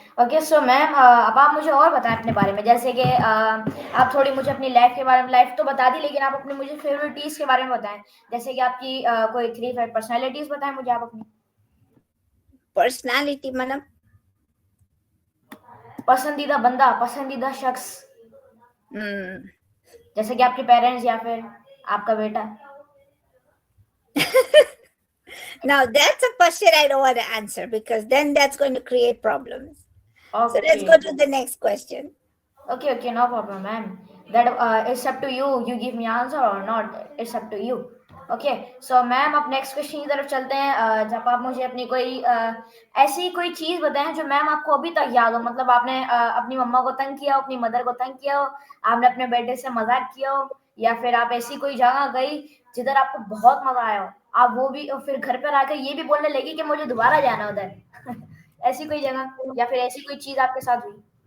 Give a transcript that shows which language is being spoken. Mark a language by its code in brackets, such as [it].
[hi] Okay, so ma'am अब आप मुझे और बताएं अपने बारे में, जैसे कि आप थोड़ी मुझे अपनी लाइफ के बारे में, लाइफ तो बता दी, लेकिन आप अपने मुझे फेवरेटिस के बारे में बताएं, जैसे कि आपकी कोई 3-5 पर्सनालिटीज बताएं मुझे आप अपनी। Personality मतलब पसंदीदा बंदा, पसंदीदा शख्स, hmm. जैसे कि आपके पेरेंट्स या फिर आपका बेटा। [en] Now that's a question I don't want to answer because then that's going to create problems. So let's okay. go to the next question. Okay, no problem, ma'am. That it's up to you. You give me answer or not. It's up to you. [hi] Okay so ma'am अब next question की तरफ चलते हैं। जब आप मुझे अपनी कोई ऐसी कोई चीज बताएं जो मैम आपको अभी तक याद हो, मतलब आपने अपनी मम्मा को तंग किया हो, अपनी मदर को तंग किया हो, आपने अपने बेटे से मजाक किया हो, या फिर आप ऐसी कोई जगह गई जिधर आपको बहुत मजा आया हो, आप वो भी फिर घर पर आकर ये भी बोलने लगी कि मुझे दोबारा जाना उधर ऐसी कोई जगह या फिर ऐसी कोई चीज आपके साथ हुई?